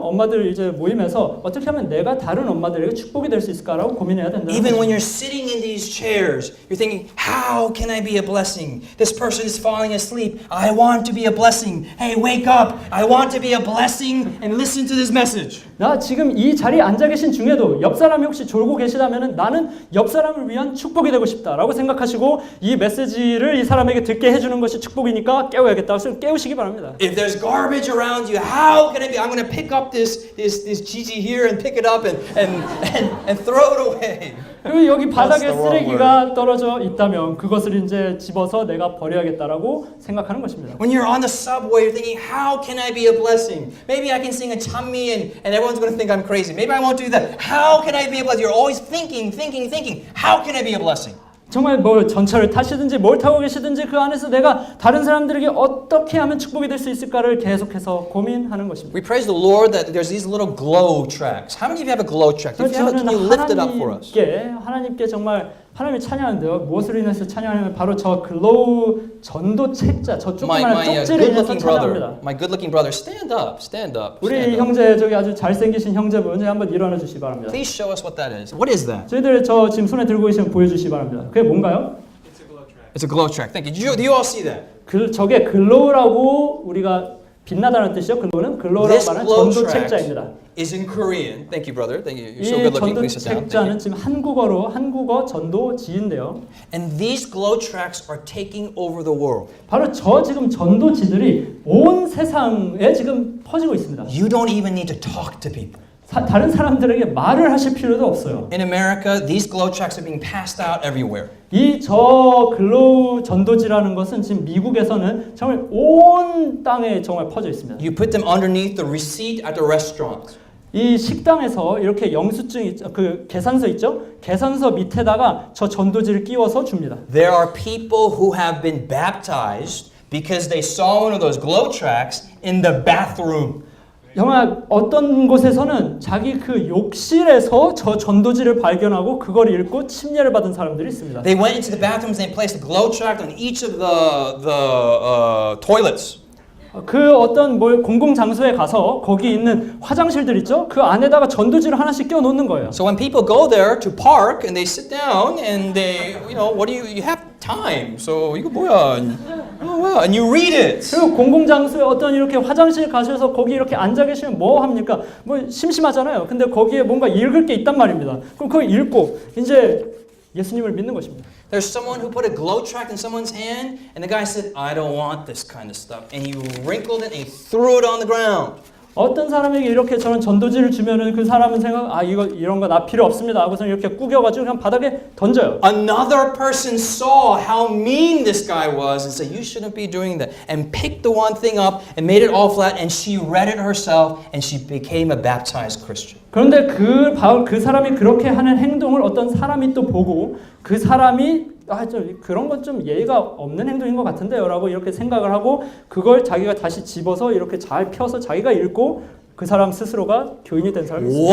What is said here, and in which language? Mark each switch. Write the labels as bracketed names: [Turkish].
[Korean] 엄마들 이제 모임에서 어떻게 하면 내가 다른 엄마들에게 축복이 될 수 있을까라고 고민해야 된다. [English] Even when you're sitting in these chairs, you're thinking, how can I be a blessing? This person is falling asleep. I want to be a blessing. Hey, wake up. I want to be a blessing and listen to this message. [Korean] 나 지금 이 자리에 앉아 계신 중에도 옆 사람이 혹시 졸고 계시다면은 나는 옆 사람을 위한 축복이 되고 싶다라고 생각하시고 이 메시지를 이 사람에게 듣게 해주는 것이 축복이니까 깨워야겠다. 그래서 깨우시기 바랍니다. [English] If there's garbage around you, how can I be? I'm going to pick up this Gigi here and pick it up and throw it away. [Korean] 그리고 여기 바닥에 [English] That's the wrong [Korean] 쓰레기가 떨어져 있다면 그것을 이제 집어서 내가 버려야겠다라고 생각하는 것입니다. [English] When you're on the subway, you're thinking, how can I be a blessing? Maybe I can sing a chammi and everyone's going to think I'm crazy. Maybe I won't do that. How can I be a blessing? You're always thinking. How can I be a blessing? [Korean] 정말 뭐 전철을 타시든지 뭘 타고 계시든지 그 안에서 내가 다른 사람들에게 어떻게 하면 축복이 될 수 있을까를 계속해서 고민하는 것입니다. [English] We praise the Lord that there's these little glow tracks. How many of you have a glow track? If you have it, can you lift it up for us? [Korean] 하나님께 정말 하나님을 찬양하는데요. 무엇으로 인해서 찬양하냐면 바로 저 글로우 전도 책자, 저 조그마한 쪽지를 인해서 찬양합니다. [English] My good-looking brother, stand up. [Korean] 우리 형제 저기 아주 잘생기신 형제분 한번 일어나 주시기 바랍니다. [English] Please show us what that is. What is that? [Korean] 저희들 저 지금 손에 들고 계시면 보여주시기 바랍니다. 그게 뭔가요? [English] It's a glow track. Thank you. Do you all see that? [Korean] 저게 글로우라고 우리가 빛나다는 뜻이요. 글로우라고 말하는 전도 책자입니다. [English] Is in Korean. Thank you, brother. Thank you. You're so [Korean] 이 [English] good looking. [Korean] 전도 [English] Please sit down. [Korean] 책자는 지금 한국어 전도지인데요. [English] And these glow tracks are taking over the world. [Korean] 바로 저 지금 전도지들이 온 세상에 지금 퍼지고 있습니다. [English] You don't even need to talk to people. [Korean] 다른 사람들에게 말을 하실 필요도 없어요. [English] In America, these glow tracks are being passed out everywhere. [Korean] 저 글로우 전도지라는 것은 지금 미국에서는 정말 온 땅에 정말 퍼져 있습니다. [English] You put them underneath the receipt at the restaurant. [Korean] 이 식당에서 이렇게 영수증 그 계산서 있죠? 계산서 밑에다가 저 전도지를 끼워서 줍니다. [English] There are people who have been baptized because they saw one of those glow tracks in the bathroom. [Korean] 정말 어떤 곳에서는 자기 그 욕실에서 저 전도지를 발견하고 그걸 읽고 침례를 받은 사람들이 있습니다. [English] They went into the bathrooms and they placed a glow track on each of the toilets. [Korean] 그 어떤 공공 장소에 가서 거기 있는 화장실들 있죠? 그 안에다가 전도지를 하나씩 끼워 놓는 거예요. [English] So when people go there to park and they sit down and they, you have time. So [Korean] 이거 뭐야? [English] And you read it. [Korean] 그리고 공공 장소에 어떤 이렇게 화장실 가셔서 거기 이렇게 앉아 계시면 뭐 합니까? 뭐 심심하잖아요. 근데 거기에 뭔가 읽을 게 있단 말입니다. 그럼 그걸 읽고 이제 예수님을 믿는 것입니다. [English] There's someone who put a glow track in someone's hand, and the guy said, "I don't want this kind of stuff," and he wrinkled it and he threw it on the ground. [Korean] 어떤 사람에게 이렇게 저는 전도지를 주면은 그 사람은 이런 거 나 필요 없습니다 하고서 이렇게 구겨가지고 그냥 바닥에 던져요. [English] Another person saw how mean this guy was and said, "You shouldn't be doing that," and picked the one thing up and made it all flat, and she read it herself, and she became a baptized Christian. [Korean] 그런데 그 사람이 그렇게 하는 행동을 어떤 사람이 또 보고 그 사람이 그런 건 좀 예의가 없는 행동인 것 같은데요 라고 이렇게 생각을 하고 그걸 자기가 다시 집어서 이렇게 잘 펴서 자기가 읽고 그 사람 스스로가 교인이 된 사람이 있습니다.